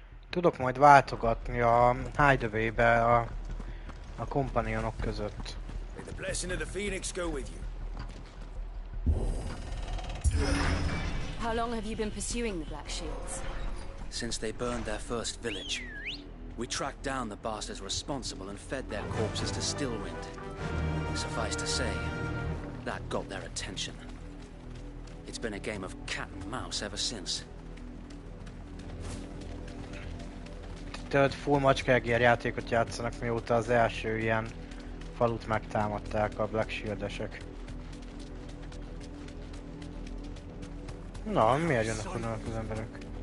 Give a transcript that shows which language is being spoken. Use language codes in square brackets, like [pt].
[hu] Tudok majd váltogatni a Hideaway-be a kompanionok között. [en] May the blessing of the Phoenix go with you. How long have you been pursuing the Black Shields? Since they burned their first village. We tracked down the bastards responsible and fed their corpses to Stillwind. Suffice to say, that got their attention. It's been a game of cat and mouse ever since. [hu] Tehát full macskágér játékot játszanak, mióta az első ilyen falut megtámadták a Black Shield-esek. Na, miért jönnek onnan az emberek?